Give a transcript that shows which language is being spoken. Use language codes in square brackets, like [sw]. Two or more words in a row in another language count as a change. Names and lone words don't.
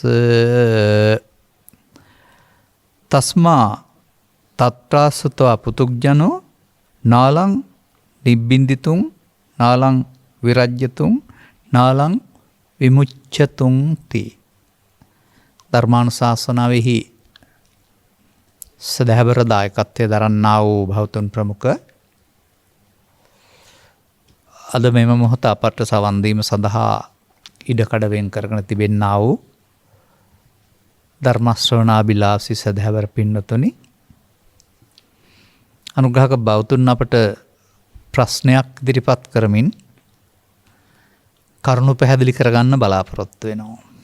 [pi] තස්මා තත්‍රාසුතෝ පුතුග්ජනෝ නාලං නිබ්බින්දිතුං නාලං විරජ්‍යතුං නාලං විමුච්ඡතුං ති. [si] ධර්මානුශාසනාවෙහි සදහවර දායකත්වයේ දරන්නා වූ භෞතුන් ප්‍රමුඛ අද මෙම මොහොත අපට සවන් දීම සඳහා ඉඩකඩ වෙන් කරගෙන තිබෙන්නා වූ ධර්ම ශ්‍රවණාබිලාසී සදහවර පින්වතුනි, අනුග්‍රහක භෞතුන් අපට ප්‍රශ්නයක් ඉදිරිපත් කරමින් කරුණු පැහැදිලි කරගන්න බලාපොරොත්තු වෙනවා.